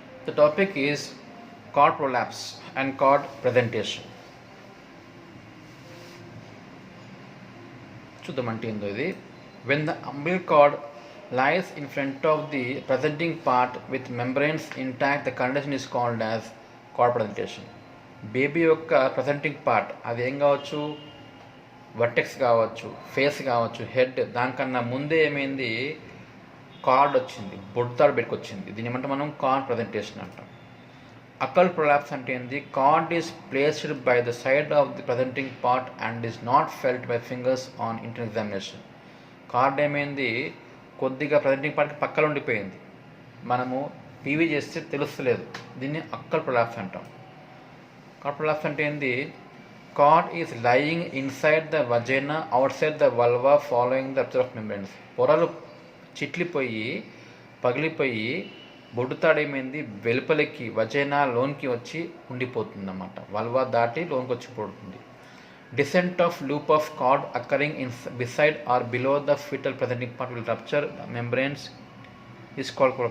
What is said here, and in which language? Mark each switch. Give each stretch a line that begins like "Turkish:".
English: The topic is cord prolapse and cord presentation.
Telugu: చూద్దామంటే ఏందో ఇది.
English: When the umbilical cord lies in front of the presenting part with membranes intact, the condition is called as cord presentation.
Telugu: Baby యొక్క presenting part అది ఏం కావచ్చు, vertex కావచ్చు, face కావచ్చు, head, దానికన్నా ముందే ఏమైంది, కార్డ్ వచ్చింది, బొడ్తాడు పెట్టుకొచ్చింది. దీని ఏమంటే మనం కార్డ్ ప్రజెంటేషన్ అంటాం. అకల్ ప్రొలాప్స్ అంటే ఏంది,
English: Cord is placed by the side of the presenting part and is not felt by fingers on internal examination.
Telugu: Card ఏమైంది, కొద్దిగా ప్రజెంటింగ్ పార్ట్కి పక్కన ఉండిపోయింది, మనము పీవీ చేస్తే తెలుస్తలేదు. దీన్ని అక్కల్ ప్రొలాప్స్ అంటాం. కార్డ్ ప్రొలాప్స్ అంటే ఏంది,
English: cord is lying inside the vagina outside the vulva following the rupture of membranes.
Telugu: పొరలు చిట్లిపోయి పగిలిపోయి బొడ్డుతాడేమైంది వెలుపలికి వజైనా లోన్కి వచ్చి ఉండిపోతుందన్నమాట. వల్వా దాటి లోన్కి వచ్చి పడుతుంది.
English: Descent of loop of cord occurring in beside or below the foetal presenting part will rupture membranes is called.